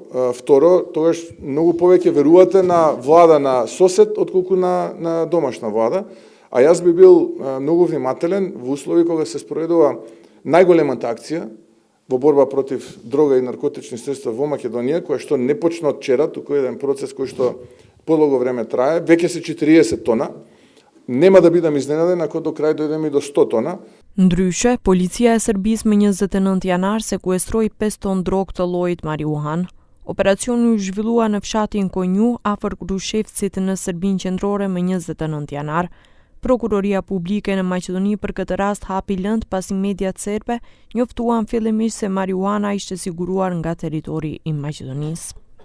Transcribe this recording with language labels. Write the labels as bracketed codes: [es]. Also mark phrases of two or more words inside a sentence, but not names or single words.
[mk] Второ, тогаш многу повеќе верувате на влада на сосед отколку на домашна влада, а јас би бил многу внимателен во услови кога се спроведува најголемата акција во борба против дрога и наркотични средства во Македонија, која што не почна од вчера, туку еден процес кој што подолго време трае, веќе се 40 тона, нема да бидам изненаден ако до крај дојдеме и до 100 тона. [sq] Ndryshe, policia e Serbisë më 29 janar sekuestroi 5 ton drogë të llojit marijuan. Operacioni u zhvillua në fshatin Konju, afër Krushevcit në Serbinë Qendrore më 29 janar. Prokuroria Publike në Maqedoni për këtë rast hapi lënd pasi mediat serbe njoftuan fillimisht se marijuana ishte siguruar nga territori i Maqedonisë.